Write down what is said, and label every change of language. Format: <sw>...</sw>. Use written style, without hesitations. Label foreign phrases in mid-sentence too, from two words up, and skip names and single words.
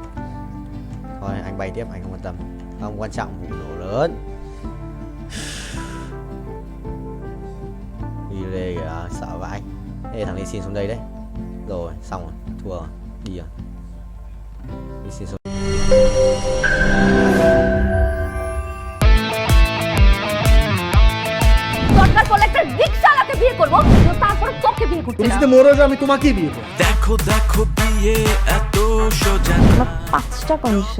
<vi>Thôi anh bay tiếp, anh không quan tâm. Không quan trọng vụ nổ lớn. Đi lê kìa, sợ vãi. Ê, thằng này xin xuống đây đấy. Rồi, xong rồi, thua rồi, đi rồi. Đi xin xuống.</vi> <bn>দরকার পড়লে একটা রিকশাওয়ালাকে বিয়ে করবো, কিন্তু তারপর তোকে বিয়ে করতে তুমি না। যদি মরে যাও আমি তোমাকেই বিয়ে করবো। দেখো দেখো বিয়ে এত সোজা আমার 5টা কন্ডিশন।</bn>